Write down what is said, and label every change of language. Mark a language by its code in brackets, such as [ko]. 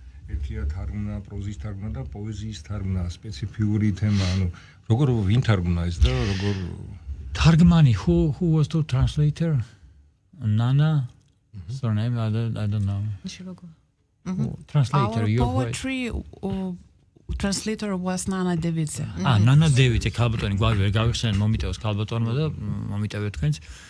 [ka] ერთია თარგმნა, პროზის თარგმნა და პოეზიის თარგმნა, სპეციფიური თემა, ანუ როგორ ვინ თარგმნა ეს და როგორ [en] თარგმანი who was the translator? Nana? Surname I don't know. Translator, Our your poetry translator was Nana Devitse. [ka] Nana Devitse ქალბატონი გვარი ვერ გავიხსენე მომიტევს ქალბატონმა და მომიტევე თქვენს.